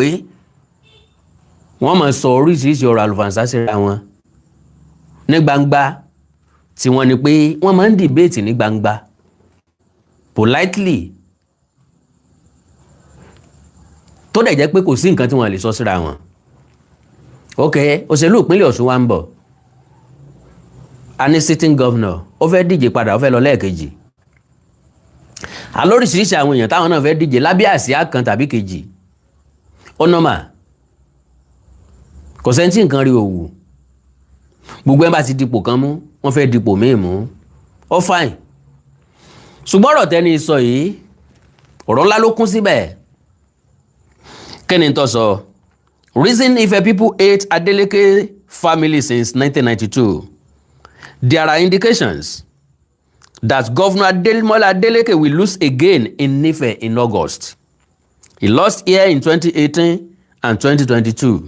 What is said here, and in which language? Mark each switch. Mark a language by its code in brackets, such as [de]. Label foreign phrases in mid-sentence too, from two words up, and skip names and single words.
[yo] Wọ́n máa sọ oríṣiríṣi ọ̀rọ̀ àlùfàǹsá síra wọn ní gbangba, tí wọ́n ní pé wọ́n máa ń debate ní gbangba politely, tó dẹ̀ jẹ́ pé kò sí nǹkan tí wọ́n lè sọ síra wọn. Ok, òṣèlú ìpínlẹ̀ Ọ̀ṣun wa ń bọ̀, a ní [en] sitting governor, [yo] ó fẹ́ díje padà, ó fẹ́ lọ lẹ́ẹ̀kejì. Alóríṣiríṣi àwọn èèyàn táwọn náà fẹ́ díje lábẹ́ àsíá kan tàbí kejì. Ó nọ́mà, kò sẹ́ńtì nǹkan rí òwú, gbogbo ẹ̀ bá ti dipò kan mú, wọ́n fẹ́ dipò míì mú, ó fine. Ṣùgbọ́n ọ̀rọ̀ tẹ́ni sọ yìí, ọ̀rọ̀ ńlá ló kún síbẹ̀. Kẹ́ni tó sọ, [en] reason Ife people hate Adeleke family since 1992. There are indications that Governor Adeleke will lose again in Ife in August. He lost here in 2018 and 2022.